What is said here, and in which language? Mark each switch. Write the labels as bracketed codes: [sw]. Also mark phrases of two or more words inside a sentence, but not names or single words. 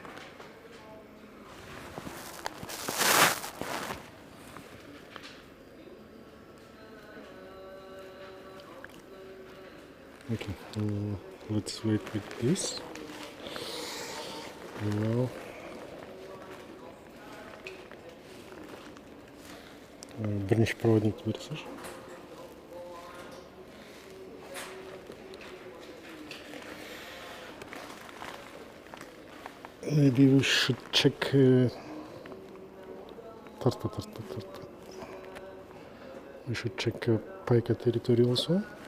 [en] Okay, let's wait with this. [kk] Now бірінші проводник берсеш. [en] Maybe we should check tartma. We should check pica territory also.